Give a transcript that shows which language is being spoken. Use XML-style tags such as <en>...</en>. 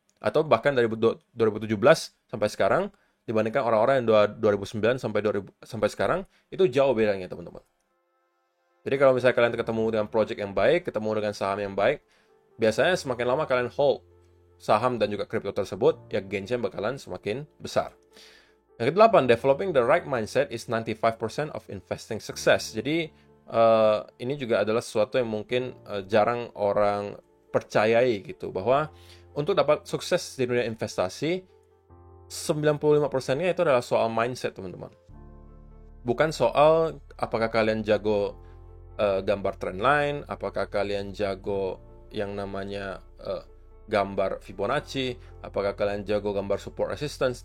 <id>Atau bahkan dari 2017 sampai sekarang, dibandingkan orang-orang yang 2009 sampai sekarang, itu jauh bedanya, teman-teman. Jadi kalau misalnya kalian ketemu dengan project yang baik, ketemu dengan saham yang baik, biasanya semakin lama kalian hold saham dan juga kripto tersebut, ya gainsnya bakalan semakin besar. Yang kedelapan,</id> <en>developing the right mindset is 95% of investing success.</en> <id>Jadi ini juga adalah sesuatu yang mungkin jarang orang percayai gitu, bahwa untuk dapat sukses di dunia investasi, 95%-nya itu adalah soal mindset, teman-teman. Bukan soal apakah kalian jago gambar trendline, apakah kalian jago yang namanya gambar Fibonacci, apakah kalian jago gambar support resistance.</id>